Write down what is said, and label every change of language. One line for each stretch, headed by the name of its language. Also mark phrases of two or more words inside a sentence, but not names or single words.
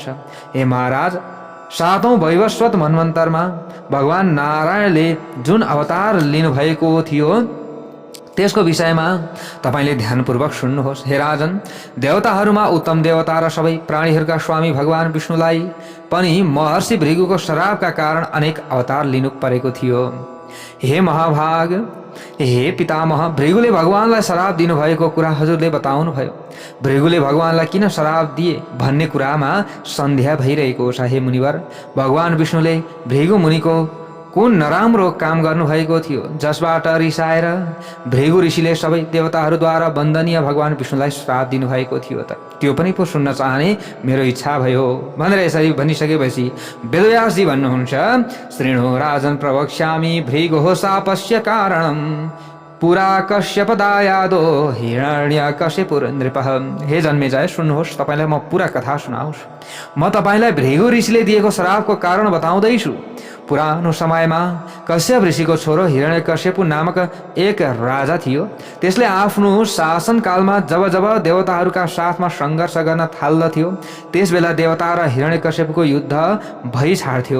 Nepali: हे महाराज, 7औं वैवस्वत मन्वन्तरमा भगवान नारायणले जुन अवतार लिनुभएको थियो त्यसको विषयमा तपाईले ध्यानपूर्वक सुन्नुहोस्। हे राजन, देवताहरूमा उत्तम देवता र सबै प्राणीहरूका स्वामी भगवान विष्णुलाई पनि महर्षि भृगुको श्रापका कारण अनेक अवतार लिनु परेको थियो। हे महाभाग, हे पितामह, भृगुले भगवानलाई श्राप दिनुभएको कुरा हजुरले बताउनु भयो। भृगुले भगवानलाई किन श्राप दिए भन्ने कुरामा सन्देह भइरहेको छ। हे मुनिवर, भगवान विष्णुले भृगु मुनिको कुन नराम्रो काम गर्नुभएको थियो जसबाट रिसाएर भृगु ऋषिले सबै देवताहरूद्वारा वन्दनीय भगवान विष्णुलाई श्राप दिनुभएको थियो त? त्यो पनि पो सुन्न चाहने मेरो इच्छा भयो भनेर यसरी भनिसकेपछि वेदव्यासजी भन्नुहुन्छ,
Sanskrit: श्रीणो राजन प्रवक्ष्यामि भृगोः शापस्य कारणम् पुरा कश्यपदायादो हिरण्यकशिपुर नृपः।
Nepali: हे जन्मेजय, सुन्नुहोस्, तपाईलाई म पुरा कथा सुनाउँछु। म तपाईलाई भृगु ऋषिले दिएको श्रापको कारण बताउँदैछु। पुरानो समयमा कश्यप ऋषिको छोरो हिरण्यकशिपु नामक एक राजा थियो। त्यसले आफ्नो शासनकालमा जब जब देवताहरूका साथमा सङ्घर्ष गर्न थाल्दथ्यो त्यसबेला देवता र हिरण्यकशिपुको युद्ध भइ छाड्थ्यो।